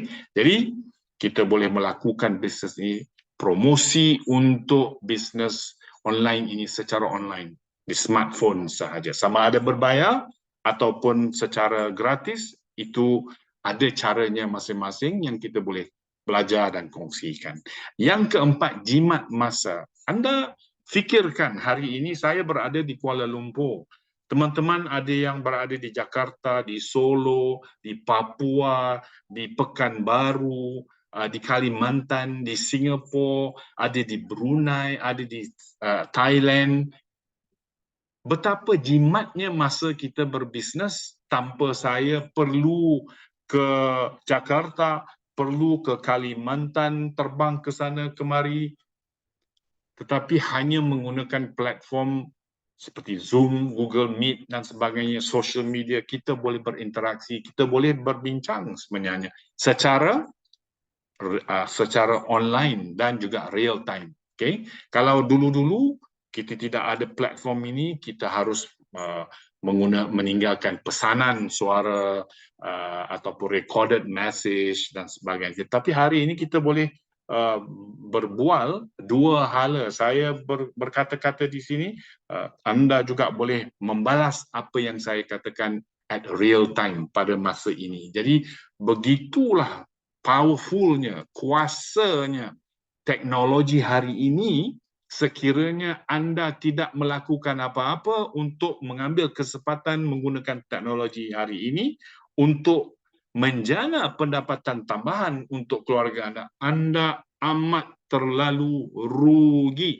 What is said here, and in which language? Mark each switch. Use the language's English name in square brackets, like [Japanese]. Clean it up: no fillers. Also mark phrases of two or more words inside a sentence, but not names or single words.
[Malay] Jadi, kita boleh melakukan bisnes ini, promosi untuk bisnes online ini secara online, di smartphone sahaja. Sama ada berbayar ataupun secara gratis, itu ada caranya masing-masing yang kita boleh belajar dan kongsikan. Yang keempat, jimat masa. Anda fikirkan hari ini saya berada di Kuala Lumpur. Teman-teman ada yang berada di Jakarta, di Solo, di Papua, di Pekanbaru, di Kalimantan, di Singapura, ada di Brunei, ada di Thailand. Betapa jimatnya masa kita berbisnes tanpa saya perlu ke Jakarta, perlu ke Kalimantan, terbang ke sana kemari, tetapi hanya menggunakan platform seperti Zoom, Google Meet dan sebagainya, [English] social media, [Malay] kita boleh berinteraksi, kita boleh berbincang sebenarnya secara online dan juga [English] real time. [Malay] Okay? Kalau dulu-dulu kita tidak ada platform ini, kita harus meninggalkan pesanan suara ataupun [English] recorded message [Malay] dan sebagainya. Tapi hari ini kita boleh berbual dua hala. Saya berkata-kata di sini, anda juga boleh membalas apa yang saya katakan [English] at real time [Malay] pada masa ini. Jadi begitulah powerfulnya, kuasanya teknologi hari ini sekiranya anda tidak melakukan apa-apa untuk mengambil kesempatan menggunakan teknologi hari ini untuk menjana pendapatan tambahan untuk keluarga anda, anda amat terlalu rugi.